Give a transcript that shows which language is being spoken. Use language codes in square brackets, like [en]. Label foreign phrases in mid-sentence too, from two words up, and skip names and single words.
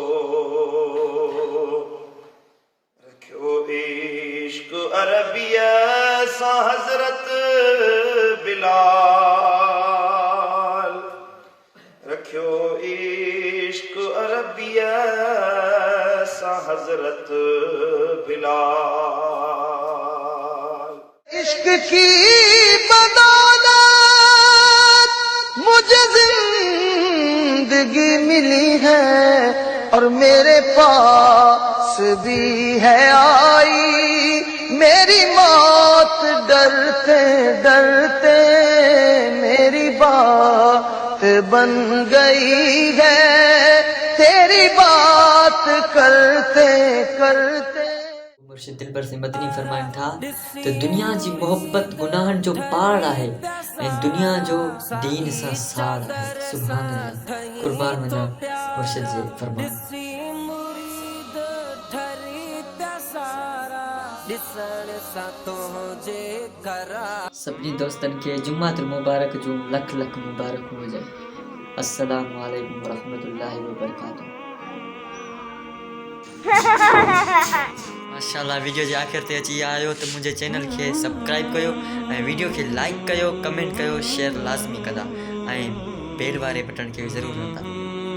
[sd] रखियो इश्क अरबिया सां हज़रत बिलाल, रखियो इश्क अरबिया सां हज़रत बिलाल। [ur] عشق کی بدولت مجھے زندگی ملی ہے، اور میرے پاس بھی ہے آئی میری موت. ڈرتے ڈرتے میری بات بن گئی ہے، تیری بات کرتے کرتے. [sd] मुर्शिद दिलबर से मदनी फरमाइनि था त दुनिया जी मोहब्बत गुनाहनि जो पहाड़ आहे ऐं दुनिया जो दीन सां साड़ आहे। [ar] سبحان الله, [sd] कुर्बान वञा मुर्शिद जे फरमान। सभिनी दोस्तनि खे जुम्मातुल मुबारक जूं लख लख मुबारक हुजे। [ar] السلام عليكم ورحمة الله وبركاته. [sd] माशाअल्लाह, वीडियो जे आख़िर ते अची आयो त मुंहिंजे चैनल खे सब्सक्राइब कयो ऐं वीडियो खे लाइक कयो, कमेंट कयो, शेयर लाज़मी कंदा ऐं बेल वारे बटन खे ज़रूरु हलंदा।